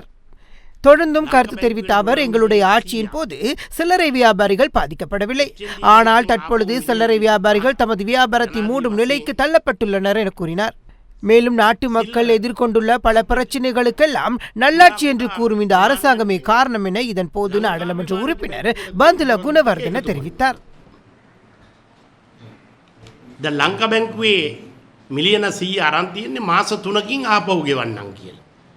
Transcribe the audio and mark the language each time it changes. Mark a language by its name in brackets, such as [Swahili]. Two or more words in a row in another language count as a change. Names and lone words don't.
[Tamil] தொடர்ந்தும் கருத்து தெரிவித்த அவர், எங்களுடைய ஆட்சியின் போது சில்லறை வியாபாரிகள் பாதிக்கப்படவில்லை, ஆனால் தற்பொழுது சில்லறை வியாபாரிகள் தமது வியாபாரத்தை மூடும் நிலைக்கு தள்ளப்பட்டுள்ளனர் என கூறினார். மேலும் நாட்டு மக்கள் எதிர்கொண்டுள்ள பல பிரச்சினைகளுக்கெல்லாம் நல்லாட்சி என்று கூறும் இந்த அரசாங்கமே காரணம் என இதன் போது நாடாளுமன்ற உறுப்பினர் பந்துல குணவர்தன தெரிவித்தார். [Sinhala] ද ලංකා බැංකුවේ මිලියන 100 අරන් තියෙන්නේ මාස 3කින් ආපහු ගෙවන්නම් කියලා.